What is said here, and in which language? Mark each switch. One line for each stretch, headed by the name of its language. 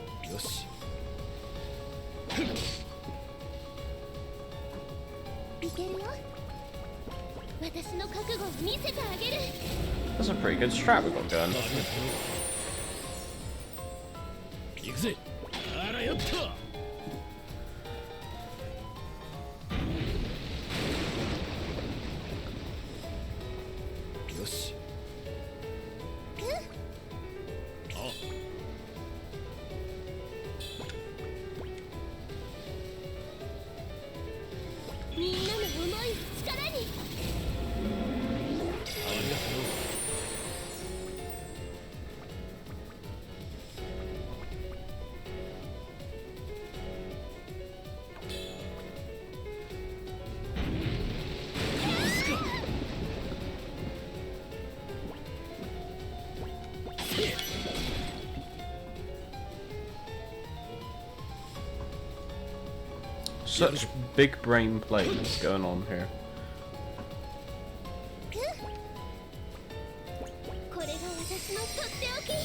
Japanese: よし。いけるよ。私の覚悟を見せてあげる。
English: That's a pretty good strat we've got going.
Japanese: 行くぜ。あらよっと。よし。あ。みんなの思いを力に。ありがとう。
English: Such big brain plays going on here.
Japanese: これが私のとっておき。